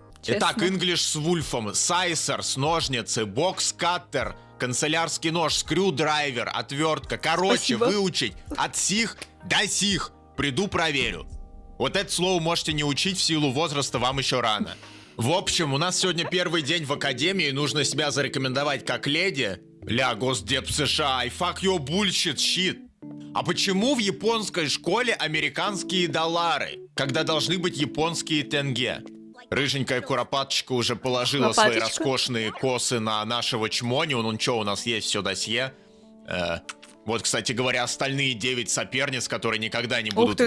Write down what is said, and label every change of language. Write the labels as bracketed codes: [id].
[ru] Итак, English с Вульфом, Сайсерс, ножницы, бокс-каттер, канцелярский нож, скрюдрайвер, отвертка. Короче, Спасибо. выучить от сих до сих. Приду, проверю. Вот это слово можете не учить, в силу возраста вам еще рано. В общем, у нас сегодня первый день в академии, нужно себя зарекомендовать как леди. Ля, Госдеп США, [en] I fuck your bullshit shit. [ru] А почему в японской школе американские доллары, когда должны быть японские тенге? Рыженькая куропаточка уже положила свои Лопаточка. роскошные косы на нашего чмони. Ну что, у нас есть все досье. Вот, кстати говоря, остальные 9 соперниц, которые никогда не будут